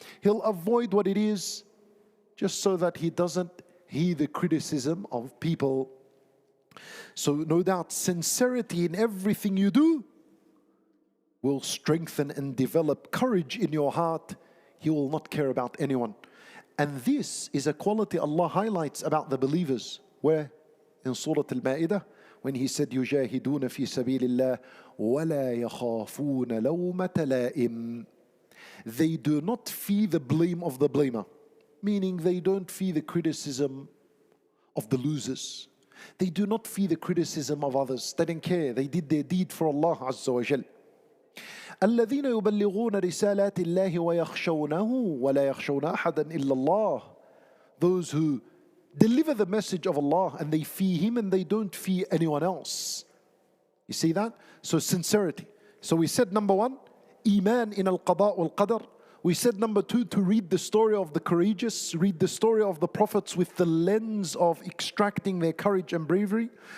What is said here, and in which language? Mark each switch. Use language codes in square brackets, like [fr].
[en] He'll avoid what it is just so that he doesn't heed the criticism of people. So no doubt sincerity in everything you do will strengthen and develop courage in your heart. You will not care about anyone. And this is a quality Allah highlights about the believers. Where? In Surah Al-Ma'idah, when He said, [ar] يُجَاهِدُونَ فِي سَبِيلِ اللَّهِ وَلَا يَخَافُونَ لَوْمَةَ لَائِمٍ. [en] They do not fear the blame of the blamer. Meaning they don't fear the criticism of the losers. They do not fear the criticism of others. They don't care. They did their deed for Allah Azza wa Jal. [ar] الذين يبلغون رسالات الله ويخشونه ولا يخشون أحدا إلا الله. [en] Those who deliver the message of Allah and they fear Him and they don't fear anyone else. You see that? So sincerity. So we said number 1, Iman in al-Qada wal-Qadar. We said number 2, to read the story of the courageous, read the story of the prophets with the lens of extracting their courage and bravery.